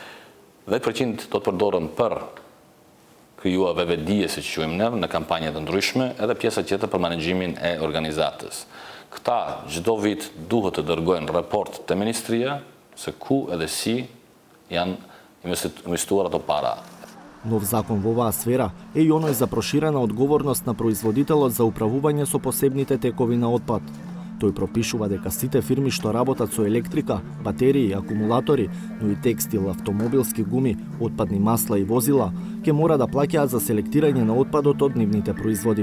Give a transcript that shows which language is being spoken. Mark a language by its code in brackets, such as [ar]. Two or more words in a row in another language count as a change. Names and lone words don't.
[sq] 10% do të përdoren për krijuar veverdije, siç quajmë ne, në kampanje të ndryshme, edhe pjesa tjetër për menaxhimin e organizatës. Këta çdo vit duhet të dërgojnë raport te ministria se ku edhe si janë investuar ato para. [mk] Нов закон во оваа сфера е и оној за проширена одговорност на производителот за управување со посебните текови на отпад. Тој пропишува дека сите фирми што работат со електрика, батерии, акумулатори, но и текстил, автомобилски гуми, отпадни масла и возила, ќе мора да плаќаат за селектирање на отпадот од нивните производи.